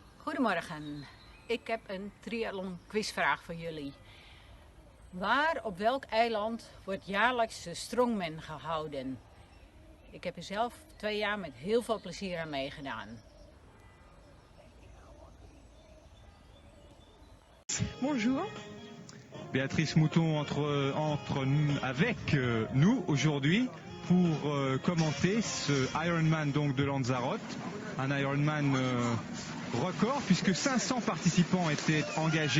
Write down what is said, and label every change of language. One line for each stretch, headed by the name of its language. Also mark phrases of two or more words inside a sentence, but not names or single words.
Dutch: Goedemorgen. Ik heb een triathlon quizvraag voor jullie. Waar op welk eiland wordt jaarlijks de Strongman gehouden? Ik heb er zelf 2 jaar met heel veel plezier aan meegedaan.
French: Bonjour. Béatrice Mouton avec nous aujourd'hui pour commenter ce Ironman donc de Lanzarote, un Ironman record puisque 500 participants étaient engagés.